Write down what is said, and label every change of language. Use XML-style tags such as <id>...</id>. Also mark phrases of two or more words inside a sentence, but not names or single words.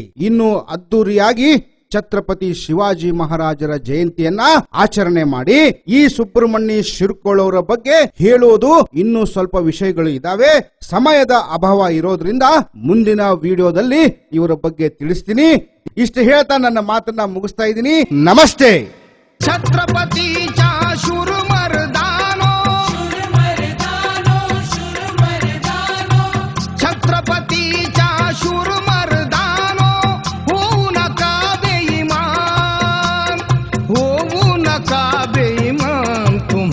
<kn>ಇನ್ನು ಅದ್ದೂರಿಯಾಗಿ ಛತ್ರಪತಿ ಶಿವಾಜಿ ಮಹಾರಾಜರ ಜಯಂತಿಯನ್ನ ಆಚರಣೆ ಮಾಡಿ. ಈ ಸುಬ್ರಹ್ಮಣ್ಯ ಶಿರ್ಕೋಳ್ ಅವರ ಬಗ್ಗೆ ಹೇಳೋದು ಇನ್ನೂ ಸ್ವಲ್ಪ ವಿಷಯಗಳು ಇದಾವೆ. ಸಮಯದ ಅಭಾವ ಇರೋದ್ರಿಂದ ಮುಂದಿನ ವಿಡಿಯೋದಲ್ಲಿ ಇವರ ಬಗ್ಗೆ ತಿಳಿಸ್ತೀನಿ. ಇಷ್ಟು ಹೇಳ್ತಾ ನನ್ನ ಮಾತನ್ನ ಮುಗಿಸ್ತಾ ಇದ್ದೀನಿ. ನಮಸ್ತೆ.</kn> <mr>छत्रपतीच्या शूर मर्दानो, छत्रपतीच्या शूर मर्दानो, होऊ नका बेईमान, होऊ नका बेईमान.</mr>